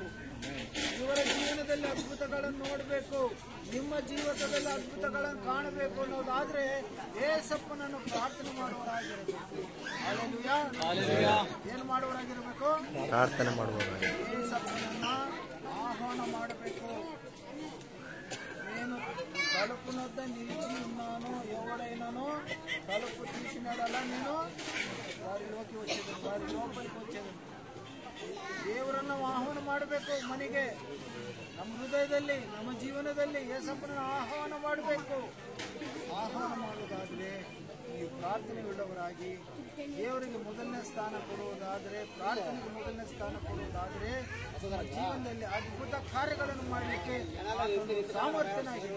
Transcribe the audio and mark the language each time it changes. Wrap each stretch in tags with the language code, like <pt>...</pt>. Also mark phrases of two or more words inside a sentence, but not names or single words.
<kn>ಇವರ ಜೀವನದಲ್ಲಿ ಅದ್ಭುತಗಳನ್ನು ನೋಡಬೇಕು, ನಿಮ್ಮ ಜೀವನದಲ್ಲಿ ಅದ್ಭುತಗಳನ್ನು ಕಾಣಬೇಕು ಅನ್ನೋದಾದ್ರೆ ಏಸಪ್ಪನನ್ನು ಪ್ರಾರ್ಥನೆ ಮಾಡುವವರಾಗಿರಬೇಕು. ಏನ್ ಮಾಡುವವರಾಗಿರಬೇಕು? ಪ್ರಾರ್ಥನೆ ಮಾಡುವವರಾಗಿರಬೇಕು. ಏಸಪ್ಪನನ್ನ ಆಹ್ವಾನ ಮಾಡಬೇಕು.</kn> <te>నేను తలుపునొద్ద నిలిచి ఉన్నాను, ఎవడైనాను తలుపు తీసినాడలా నేను వారిలోకి వచ్చేది, వారి లోపలికి వచ్చేది.</te> <kn>ದೇವರನ್ನು ಆಹ್ವಾನ ಮಾಡಬೇಕು ಮನೆಗೆ. ನಮ್ಮ ಹೃದಯದಲ್ಲಿ, ನಮ್ಮ ಜೀವನದಲ್ಲಿ ಏಸಪ್ಪನ ಆಹ್ವಾನ ಮಾಡಬೇಕು. ಆಹ್ವಾನ ಮಾಡುವುದಾದ್ರೆ ನೀವು ಪ್ರಾರ್ಥನೆಯುಳ್ಳವರಾಗಿ ದೇವರಿಗೆ ಮೊದಲನೇ ಸ್ಥಾನ ಕೊಡುವುದಾದರೆ, ಪ್ರಾರ್ಥನೆಗೆ ಮೊದಲನೇ ಸ್ಥಾನ ಕೊಡುವುದಾದರೆ ಜೀವನದಲ್ಲಿ ಅದ್ಭುತ ಕಾರ್ಯಗಳನ್ನು ಮಾಡಲಿಕ್ಕೆ ಸಾಮರ್ಥ್ಯನಾಗಿದೆ.</kn>